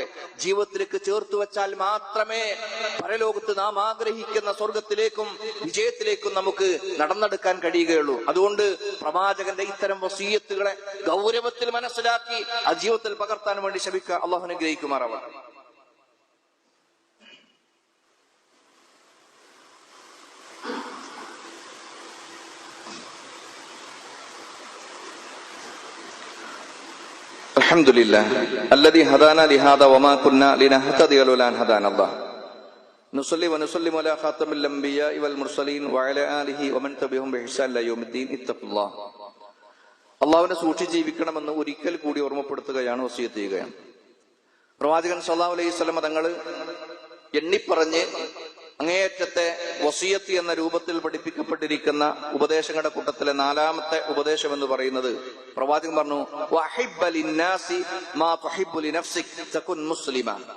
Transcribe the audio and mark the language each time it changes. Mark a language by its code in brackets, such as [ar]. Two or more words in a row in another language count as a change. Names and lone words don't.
[ml] ജീവിതത്തിലേക്ക് ചേർത്ത് വെച്ചാൽ മാത്രമേ പരലോകത്ത് നാം ആഗ്രഹിക്കുന്ന സ്വർഗത്തിലേക്കും വിജയത്തിലേക്കും നമുക്ക് നടന്നെടുക്കാൻ കഴിയുകയുള്ളൂ. അതുകൊണ്ട് പ്രവാചകന്റെ ഇത്തരം വസീയത്തുകളെ ഗൗരവത്തിൽ മനസ്സിലാക്കി ആ ജീവിതത്തിൽ പകർത്താൻ വേണ്ടി ശ്രമിക്കുക. അല്ലാഹു അനുഗ്രഹിക്കുമാറാവട്ടെ. [ar] الحمدلله الذي هدانا لهذا وما كنا لنهتدي لولا أن هدانا الله نصلي ونسلم على خاتم الأنبياء والمرسلين وعلى آله ومن تبعهم بإحسان إلى يوم الدين اتقوا الله. [ml] അള്ളാഹുവിനെ സൂക്ഷിച്ച് ജീവിക്കണമെന്ന് ഒരിക്കൽ കൂടി ഓർമ്മപ്പെടുത്തുകയാണ്, വസിയത്ത് ചെയ്യുകയാണ്. പ്രവാചകൻ [ar] صلى الله عليه وسلم [ml] തങ്ങൾ എണ്ണിപ്പറഞ്ഞ് അങ്ങേയറ്റത്തെ വസിയത്ത് എന്ന രൂപത്തിൽ പഠിപ്പിക്കപ്പെട്ടിരിക്കുന്ന ഉപദേശങ്ങളുടെ കൂട്ടത്തിലെ നാലാമത്തെ ഉപദേശം എന്ന് പറയുന്നത്, പ്രവാചകൻ പറഞ്ഞു, [ar] وأحب للناس ما تحب لنفسك تكن مسلما.